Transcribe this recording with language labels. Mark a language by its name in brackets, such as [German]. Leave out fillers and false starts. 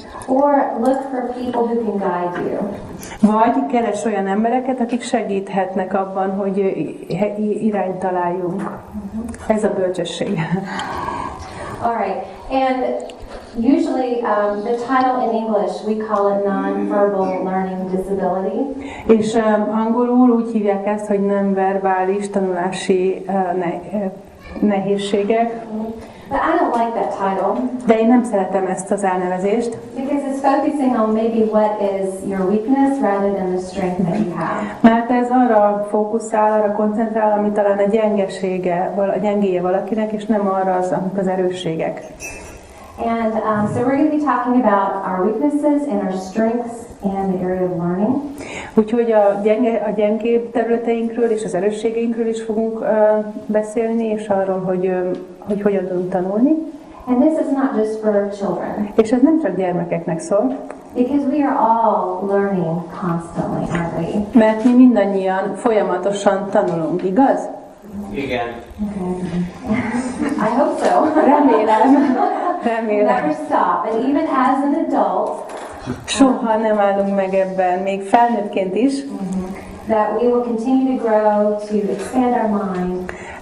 [English] Or look for people who can guide you. [Hungarian] Vagy keres olyan embereket, akik segíthetnek abban, hogy irányt találjunk. Ez a bölcsesség. [English] Alright. And usually the title in English, we call it non-verbal learning disability. [Hungarian] És angolul úgy hívják ezt, hogy nem-verbális tanulási nehézségek. [English] But I don't like that title. [Hungarian] De én nem szeretem ezt az elnevezést. [English] Because it's focusing on maybe what is your weakness rather than the strength that you have. [Hungarian] Mert ez arra fókuszál, arra koncentrál, ami talán a gyengesége, a gyengéje valakinek, és nem arra az erősségek. [English] And so we're going to be talking about our weaknesses and our strengths in the area of learning. [Hungarian] Úgyhogy a gyengébb területeinkről és az erősségeinkről is fogunk beszélni, és arról, hogy hogyan tudunk tanulni. [English] And this is not just for children. [Hungarian] És ez nem csak gyermekeknek szól. [English] Because we are all learning constantly, aren't we? [Hungarian] Mert mi mindannyian folyamatosan tanulunk, igaz? Igen. [English] I hope so. [Hungarian] Remélem. [English] Never stop. And even as an adult, [Hungarian] soha nem állunk meg ebben, még felnőttként is. [English] That we will continue to grow, to expand our mind.